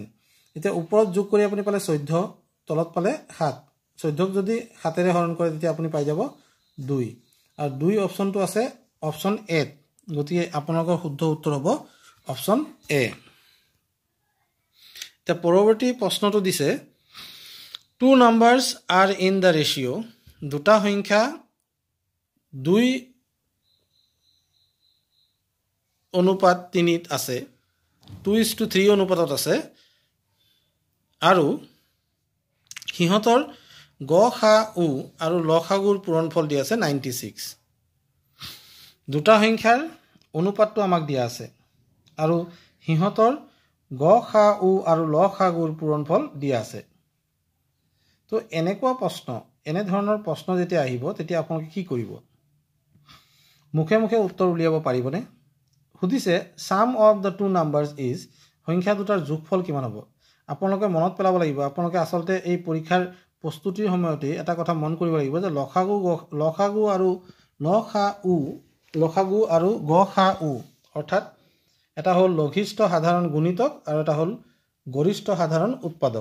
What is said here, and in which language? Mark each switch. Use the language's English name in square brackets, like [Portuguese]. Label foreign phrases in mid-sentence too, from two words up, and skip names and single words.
[Assamese] এতিয়া ওপৰত যোগ কৰি আপুনি পালে 14, তলত পালে 7। 14ক যদি 7ৰে হৰণ কৰে তেতিয়া আপুনি পাই যাব 2, আৰু 2 অপশ্যনটো আছে অপশ্যন এ। গতিকে আপোনালোকৰ শুদ্ধ উত্তৰ হ'ব অপশ্যন এ। এতিয়া পৰৱৰ্তী প্ৰশ্নটো দিছে, [English] 2 numbers are in the ratio, [Assamese] দুটা সংখ্যা 2:3 আছে, 2:3 অনুপাতত আছে, আৰু সিহঁতৰ গ.সা.উ আৰু ল.সা.গুৰ পূৰণফল দিয়া আছে 96। দুটা সংখ্যাৰ অনুপাতটো আমাক দিয়া আছে আৰু সিহঁতৰ গ.সা.উ আৰু ল.সা.গুৰ পূৰণফল দিয়া আছে। তো এনেধৰণৰ প্ৰশ্ন যেতিয়া আহিব তেতিয়া আপোনালোকে কি কৰিব? মুখে মুখে উত্তৰ উলিয়াব পাৰিবনে? [English] সুধিছে sum of the two numbers is, [Assamese] সংখ্যা দুটাৰ যোগফল কিমান হ'ব? আপোনালোকে মনত পেলাব লাগিব। আপোনালোকে আচলতে এই পৰীক্ষাৰ প্ৰস্তুতিৰ সময়তে এটা কথা মন কৰিব লাগিব যে লসাগু আৰু গসাউ অৰ্থাৎ এটা হ'ল লঘিষ্ঠ সাধাৰণ গুণিতক আৰু এটা হ'ল গৰিষ্ঠ সাধাৰণ উৎপাদক।